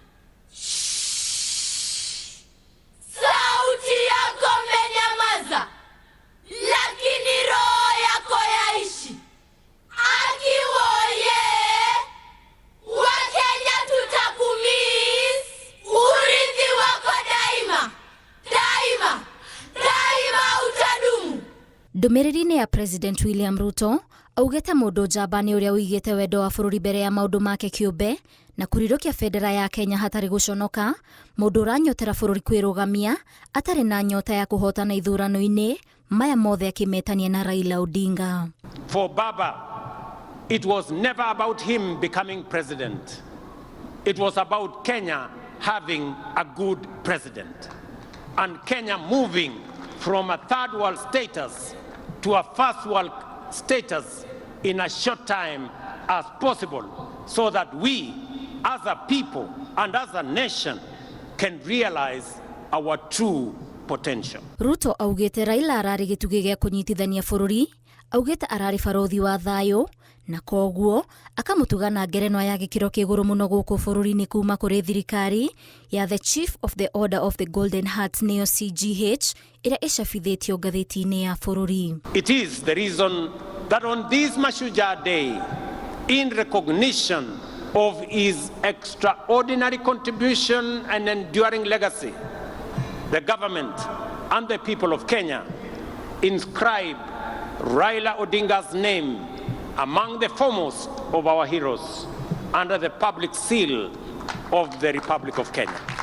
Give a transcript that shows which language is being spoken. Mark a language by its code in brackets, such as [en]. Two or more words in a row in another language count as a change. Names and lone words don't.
[sw] Sauti yako menyamaza, lakini roho yako yaishi. Akiwoye wa Kenya tutakumiss, urithi wako daima daima daima utadumu. [ki] Ndũmĩrĩri-inĩ ya President William Ruto augĩte mũndũ njamba nĩ ũrĩa ũigĩte wendo wa bũrũri mbere ya maũndũ make kĩũmbe na kurirũkia bendera ya Kenya hatarĩ gũconoka, mũndũ ũranyotera bũrũri kwĩrũgamia atarĩ na nyota ya kũhotana ithurano-inĩ maya mothe akĩmetania na Raila Odinga. [en] For Baba, it was never about him becoming president. It was about Kenya having a good president and Kenya moving from a third world status to a first world status in a short time as possible, so that we as a people and as a nation can realize our true potential. [ki] Ruto augĩte Raila ararĩ gĩtugĩ gĩa kũnyitithania bũrũri, augĩte ararĩ barothi wa thayũ na koguo akamũtuga na ngerenwa ya gĩkĩro kĩgũrũ mũno gũkũ bũrũri-inĩ kuma kũrĩ thirikari ya the Chief of the Order of the Golden Heart neo CGH ĩrĩa ĩcabithĩtio ngathĩti-inĩ ya bũrũri. [en] It is the reason that on this Mashujaa Day, in recognition of his extraordinary contribution and enduring legacy, the government and the people of Kenya inscribe Raila Odinga's name among the foremost of our heroes under the public seal of the Republic of Kenya.